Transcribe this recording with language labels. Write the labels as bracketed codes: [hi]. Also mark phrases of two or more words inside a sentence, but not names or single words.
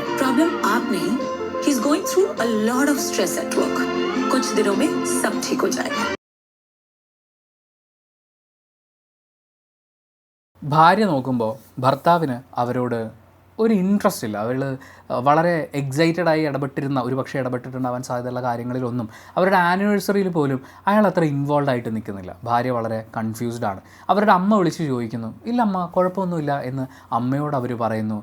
[en] प्रॉब्लम [hi] आप नहीं, [en] he is going through a lot of stress at work. [hi] कुछ दिनों में सब ठीक हो जाएगा। [ml] ഭാര്യ നോക്കുമ്പോൾ ഭർത്താവിന് അവരോട് ഒരു ഇൻട്രസ്റ്റ് ഇല്ല. അവൾ വളരെ എക്സൈറ്റഡായി ഇടപെട്ടിരുന്ന, ഒരു പക്ഷേ ഇടപെട്ടിട്ടുണ്ടാവാൻ സാധ്യതയുള്ള കാര്യങ്ങളിലൊന്നും അവരുടെ ആനിവേഴ്സറിയിൽ പോലും അയാൾ അത്ര ഇൻവോൾവ് ആയിട്ട് നിൽക്കുന്നില്ല. ഭാര്യ വളരെ കൺഫ്യൂസ്ഡാണ്. അവരുടെ അമ്മ വിളിച്ച് ചോദിക്കുന്നു, ഇല്ല അമ്മ കുഴപ്പമൊന്നുമില്ല എന്ന് അമ്മയോട് അവർ പറയുന്നു.